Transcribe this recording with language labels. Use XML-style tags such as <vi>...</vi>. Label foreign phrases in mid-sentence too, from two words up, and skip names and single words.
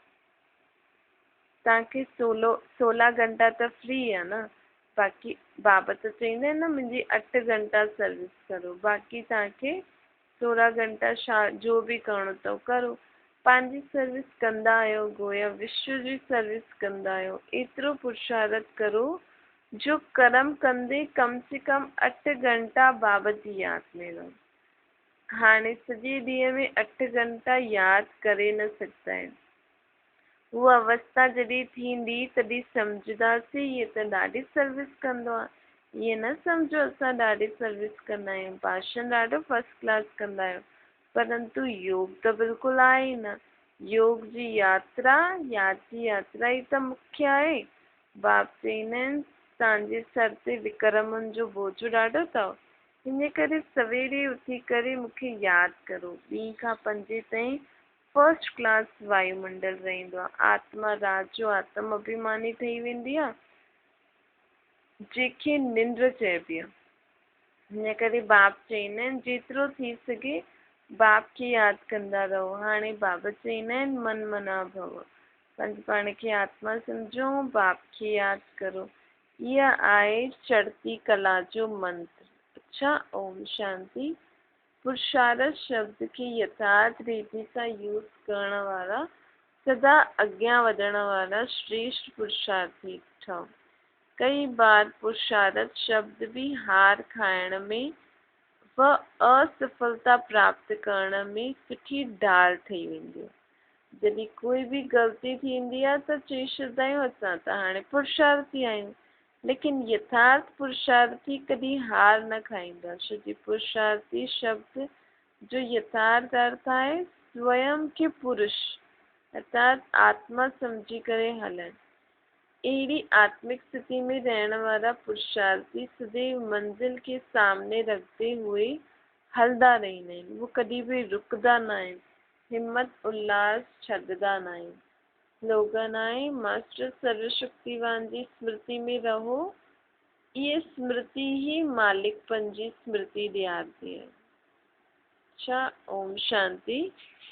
<sd>तव्हांखे 16 घंटा त फ्री आहे न, बाक़ी बाबा त चवंदा आहिनि न मुंहिंजी 8 घंटा सर्विस करो, बाक़ी तव्हांखे 16 घंटा जो बि करिणो अथव करो। पंहिंजी सर्विस कंदा आहियो, गोया विश्व जी सर्विस कंदा आहियो। एतिरो पुरुषार्थ करो जो कर्म कंदे</sd> <hi>कम से कम</hi> <sd>8 घंटा बाबा जी यादि में रहो। हाणे सॼे ॾींहं में 8 घंटा यादि करे न सघंदा आहिनि। उहा अवस्था जॾहिं थींदी तॾहिं सम्झंदासीं इहे त ॾाढी सर्विस कंदो आहे। ईअं न सम्झो असां ॾाढी सर्विस कंदा आहियूं, भाषण ॾाढो</sd> <en>first class</en> <sd>कंदा आहियूं, परंतु योग त बिल्कुलु आहे ई न। योग जी यात्रा ई त मुख्य आहे। बाप चवंदा आहिनि तव्हांजे सर ते विक्रमनि जो बोझो ॾाढो अथव, इन करे सवेरे उथी करे मूंखे यादि करो। 2 खां 5 ताईं</sd> <en>first class</en> <sd>वायुमंडल रहंदो आहे। आत्मा रात जो आत्म अभिमानी ठही वेंदी आहे, जंहिंखे निंड चइबी आहे। हिन करे बाप चवंदा आहिनि जेतिरो थी सघे बाप खे यादि कंदा रहो। हाणे बाबा चवंदा आहिनि</sd> <sa>मन मना भव,</sa> <sd>पंहिंजे पाण खे आत्मा सम्झो, बाप खे यादि करो। इहा आहे चढ़ती कला जो मंत्र। अच्छा, ओम शांति। पुरुषार्थ शब्द खे यथार्थ रीति सां यूज़ करण वारा सदा अॻियां वधण वारा श्रेष्ठ पुरुषार्थी ठहो। कई बार पुरुषार्थ शब्द भी हार खाइण में व असफलता प्राप्त करण में सुठी ढाल ठही वेंदी आहे। जॾहिं कोई बि ग़लती थींदी आहे त चई छॾींदा आहियूं असां त हाणे पुरुषार्थी आहियूं, लेकिन यथार्थ पुरुषार्थी कॾहिं हार न खाईंदा। छोकी पुरुषार्थी शब्द जो यथार्थ अर्थ आहे स्वयं खे पुरुष अर्थात आत्मा सम्झी करे हलणु। अहिड़ी आत्मिक स्थिति में रहण वारा पुरुषार्थी सदैव</sd> <hi>मंजिल के सामने रखते हुए</hi> <sd>हलदा रहंदा आहिनि। वो कॾहिं बि रुकदा न आहिनि, हिम्मत उल्लास छॾंदा न आहिनि। स्लोगन आहे मास्टर सर्वशक्तिवान जी स्मृति में रहो। ये स्मृति ही मालिकपन जी स्मृति ॾियारती है। अच्छा, ओम शांति।</sd>